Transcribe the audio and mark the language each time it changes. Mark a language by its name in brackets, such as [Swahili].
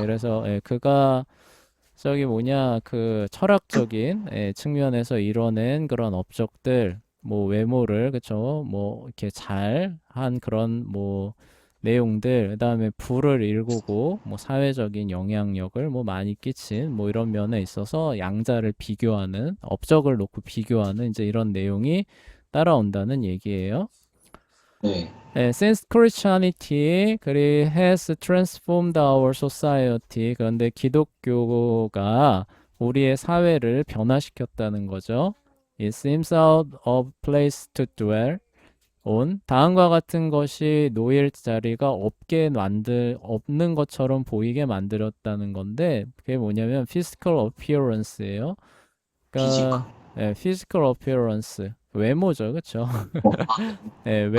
[Korean] 그래서 예, 그가 저기 뭐냐 그 철학적인 측면에서 이뤄낸 그런 업적들 뭐 외모를 그쵸 뭐 이렇게 잘 한 그런 뭐 내용들 그다음에 부를 일구고 뭐 사회적인 영향력을 뭐 많이 끼친 뭐 이런 면에 있어서 양자를 비교하는 업적을 놓고 비교하는 이제 이런 내용이 따라온다는 얘기예요. 네. [English] Since Christianity has transformed our society, [Korean] 그런데 기독교가 우리의 사회를 변화시켰다는 거죠. [English] It seems out of place to dwell on. [Korean] 다음과 같은 것이 놓일 자리가 없는 것처럼 보이게 만들었다는 건데, 그게 뭐냐면 physical appearance예요. 피지컬. 그러니까 physical appearance, 외모죠, 그렇죠? 아,